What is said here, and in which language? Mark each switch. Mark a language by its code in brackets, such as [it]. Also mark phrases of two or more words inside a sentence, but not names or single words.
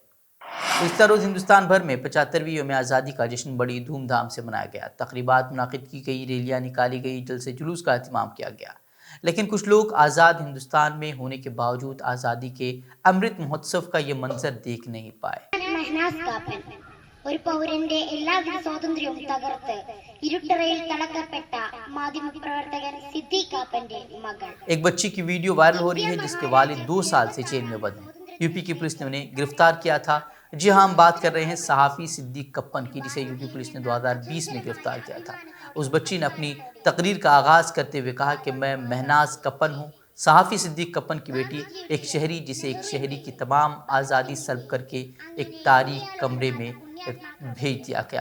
[ur] اس روز ہندوستان بھر میں 75ویں یوم آزادی کا جشن بڑی دھوم دھام سے منایا گیا. تقریبات منعقد کی گئی, ریلیاں نکالی گئی, جلسے جلوس کا اہتمام کیا گیا. لیکن کچھ لوگ آزاد ہندوستان میں ہونے کے باوجود آزادی کے امرت مہوتسو کا یہ منظر دیکھ نہیں پائے. [ml] ഒരു പൗരന്റെ എല്ലാവിധ സ്വാതന്ത്ര്യവും തകർത്ത് ഇരുട്ടറയിൽ തളക്കപ്പെട്ട മാധ്യമപ്രവർത്തകൻ സിദ്ദീഖ് കാപ്പന്റെ മകൾ. [ur] ایک بچی کی ویڈیو وائرل ہو رہی ہے جس کے والد 2 سال سے جیل میں بند ہیں. یو پی کی پولیس نے انہیں گرفتار کیا تھا. جی ہاں, ہم بات کر رہے ہیں صحافی صدیق کپن کی, جسے یو پی پولیس نے 2020 میں گرفتار کیا تھا. اس بچی نے اپنی تقریر کا آغاز کرتے ہوئے کہا کہ میں مہناز کپن ہوں, صحافی صدیق کپن کی بیٹی, ایک شہری جسے ایک شہری کی تمام آزادی سلب کر کے ایک تاریک کمرے میں بھیج دیا گیا.